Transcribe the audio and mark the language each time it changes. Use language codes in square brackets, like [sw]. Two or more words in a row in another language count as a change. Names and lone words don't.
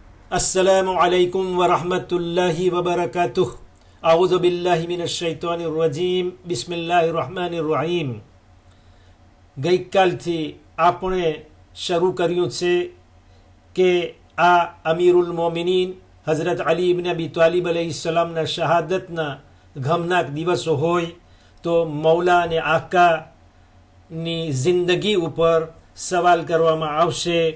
[ar] السلام عليكم ورحمة الله وبركاته. أعوذ بالله من الشيطان الرجيم بسم الله الرحمن الرحيم. [gu] ગઈકાલથી આપણે શરૂ કર્યું છે કે આ અમીરુલ મોમિનીન હઝરત અલી ઇબ્ન અબી તાલિબ અલૈહિસ્સલામના શહાદતના ગમનાક દિવસો હોય તો મૌલા અને આકાની જિંદગી ઉપર સવાલ કરવામાં આવશે।